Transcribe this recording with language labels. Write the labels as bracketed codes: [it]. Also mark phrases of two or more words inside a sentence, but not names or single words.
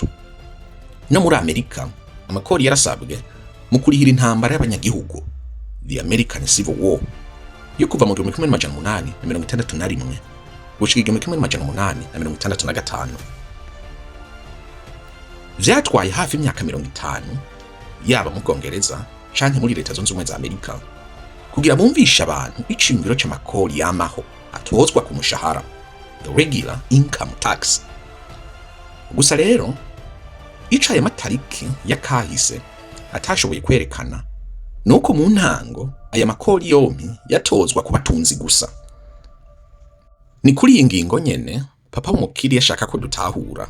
[rn] No muri Amerika amakori yarasabwe mu kurihira intambara y'abanyagihugu, [en] the American Civil War [rn] yo kuva mu 1861 gushika 1865. Vyatwaye hafi imyaka 50 yaba mu Bwongereza canke muri Leta Zunze Ubumwe za Amerika kugira bumvisha abantu iciyumviro c'amakori yamaho atozwa ku mushahara, [en] the regular income tax. [rn] Gusa rero ico aya matariki ya kahise atashoboye kwerekana nuko mu ntango aya makori yompi yatozwa ku batunzi gusa. Ni kuri iyi ngingo nyene papa w'umukiri yashaka ko dutahura.